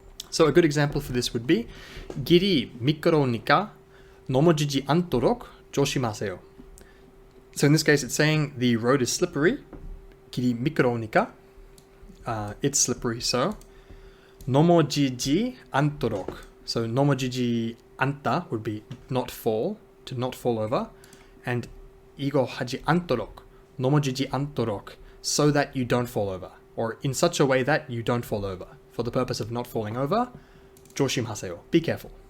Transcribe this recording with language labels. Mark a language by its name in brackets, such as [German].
[English] So a good example for this would be [Korean] 길이 미끄러우니까 넘어지지 않도록 조심하세요. [English] So in this case, it's saying the road is slippery. [Korean] 길이 미끄러우니까, [English] it's slippery, so [Korean] 넘어지지 않도록. [English] So 넘어지지 않다 would be not fall, to not fall over, and 이거 하지 않도록, 넘어지지 않도록, so that you don't fall over, or in such a way that you don't fall over. For the purpose of not falling over, 조심하세요. Be careful.